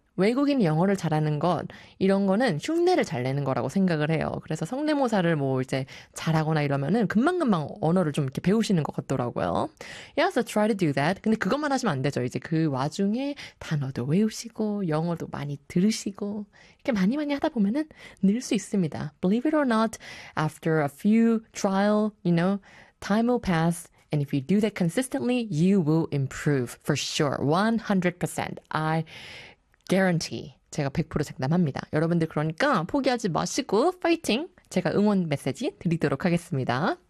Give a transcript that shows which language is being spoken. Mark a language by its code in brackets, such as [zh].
[ko] 외국인 영어를 잘하는 것, 이런 거는 흉내를 잘 내는 거라고 생각을 해요. 그래서 성대모사를 뭐 이제 잘하거나 이러면은 금방금방 언어를 좀 이렇게 배우시는 것 같더라고요. [en] Yeah, so try to do that. [ko] 근데 그것만 하시면 안 되죠. 이제 그 와중에 단어도 외우시고, 영어도 많이 들으시고, 이렇게 많이 많이 하다 보면은 늘 수 있습니다. [en] Believe it or not, after a few trial, you know, time will pass. And if you do that consistently, you will improve for sure. 100%. Guarantee. [ko] 제가 100% 장담합니다. 여러분들 그러니까 포기하지 마시고 파이팅! 제가 응원 메시지 드리도록 하겠습니다.